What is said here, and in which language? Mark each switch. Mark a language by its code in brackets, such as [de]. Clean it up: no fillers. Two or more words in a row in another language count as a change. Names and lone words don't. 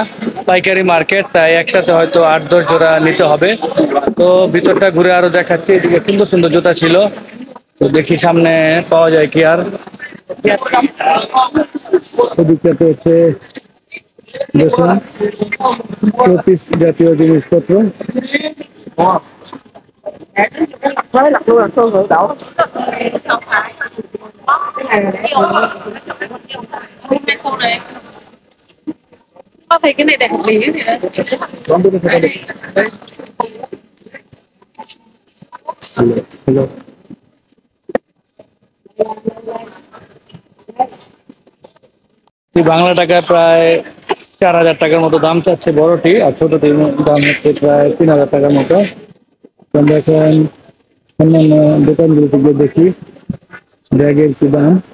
[bn] পাইকারি মার্কেট, তাই একসাথে হয়তো 8-10 জোড়া নিতে হবে। তো ভিতরটা ঘুরে আরো দেখাচ্ছি। এদিকে সুন্দর সুন্দর জুতা ছিল, তো দেখি সামনে পাওয়া যায় কি। আর এদিকটাতে হচ্ছে দেখুন শোপিস জাতীয় জিনিসপত্র। [vi] Có thấy cái này đẹp hợp lý thì đấy. [bn] Hello. বাংলা টাকায় প্রায় 4000 টাকার মতো দাম চাচ্ছে বড়টি, আর ছোটটির দাম হচ্ছে প্রায় 3000 টাকার মতো। আমরা এখন অন্যান্য দোকানগুলোতে গিয়ে দেখি ব্যাগের কি দাম।